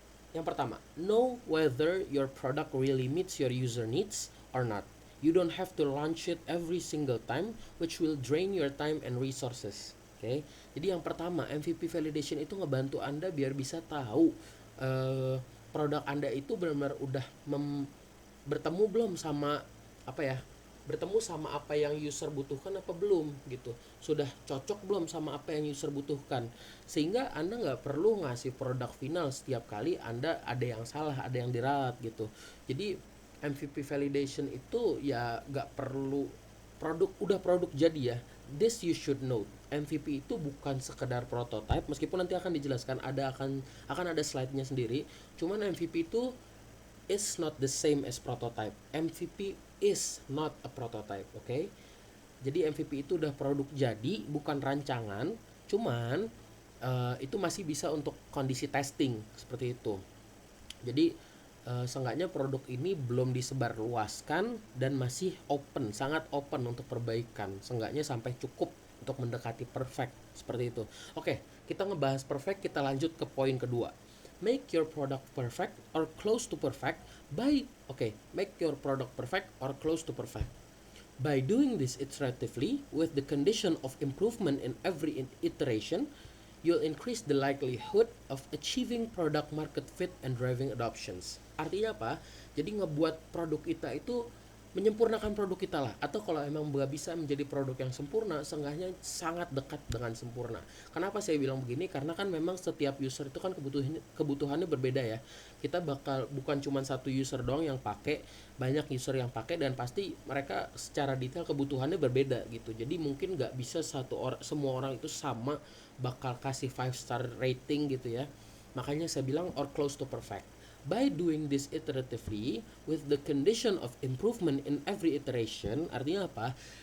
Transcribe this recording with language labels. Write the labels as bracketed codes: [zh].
[en] Yang pertama, know whether your product really meets your user needs or not. You don't have to launch it every single time, which will drain your time and resources. [id] Oke, jadi yang pertama, MVP validation itu ngebantu Anda biar bisa tahu produk Anda itu benar-benar udah bertemu belum sama bertemu sama apa yang user butuhkan apa belum gitu, sudah cocok belum sama apa yang user butuhkan, sehingga Anda nggak perlu ngasih produk final setiap kali Anda ada yang salah, ada yang diralat gitu. Jadi MVP validation itu ya nggak perlu produk jadi ya. [en] This you should know, [id] MVP itu bukan sekedar prototype, meskipun nanti akan dijelaskan, akan ada slide-nya sendiri. Cuman MVP itu [en] is not the same as prototype. MVP is not a prototype, okay? [id] Jadi MVP itu udah produk jadi, bukan rancangan. Cuman itu masih bisa untuk kondisi testing, seperti itu. Jadi seenggaknya produk ini belum disebarluaskan dan masih open, sangat open untuk perbaikan. Seenggaknya sampai cukup untuk mendekati perfect, seperti itu. Oke, kita ngebahas perfect, kita lanjut ke poin kedua. [en] Make your product perfect or close to perfect make your product perfect or close to perfect. By doing this iteratively with the condition of improvement in every iteration, you'll increase the likelihood of achieving product market fit and driving adoptions. [id] Artinya apa? Jadi ngebuat produk kita itu menyempurnakan produk kita lah, atau kalau emang nggak bisa menjadi produk yang sempurna, seenggaknya sangat dekat dengan sempurna. Kenapa saya bilang begini? Karena kan memang setiap user itu kan kebutuhannya berbeda ya. Kita bakal bukan cuma satu user doang yang pakai, banyak user yang pakai, dan pasti mereka secara detail kebutuhannya berbeda gitu. Jadi mungkin nggak bisa semua orang itu sama bakal kasih 5 star rating gitu ya. Makanya saya bilang [en] or close to perfect. By doing this iteratively with the condition of improvement in every iteration, [id] artinya apa?